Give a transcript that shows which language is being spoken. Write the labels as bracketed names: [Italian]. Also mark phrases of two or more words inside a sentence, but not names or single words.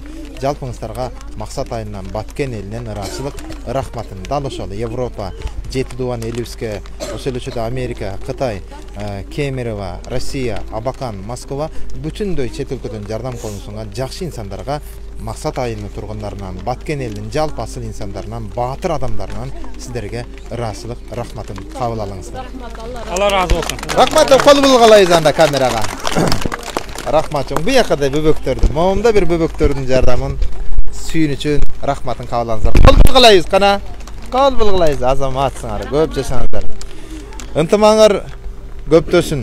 [Kyrgyz] Жалпыңыздарга максат айынан Баткен элинен ырачылык, рахматын дал ошол Европа, жети дуан элибизге, ошол эле Америка, Кытай, Кемерово, Россия, Абакан, Москва бүтүндөй чет өлкөдөн жардам колун сунган жакшы инсандарга, максат айылынын тургундарынан, Баткен элинин жалпы асыл инсандарынан, баатыр адамдарынан сиздерге ырачылык, рахматын кабыл алыңыздар. Алла ыраазы болсун. Рахмат, кол булгалайбыз анда камерага. Рахмат жоң. Буякада бөбөктөрдү, момунда бир бөбөктөрдүн жардамын, сүйүнүчүн рахматын кабыл алыңыздар. Кол булгалайбыз кана. Кол булгалайбыз, азаматсыңар, көп жашаңыздар. Ынтымаңар көптөсүн.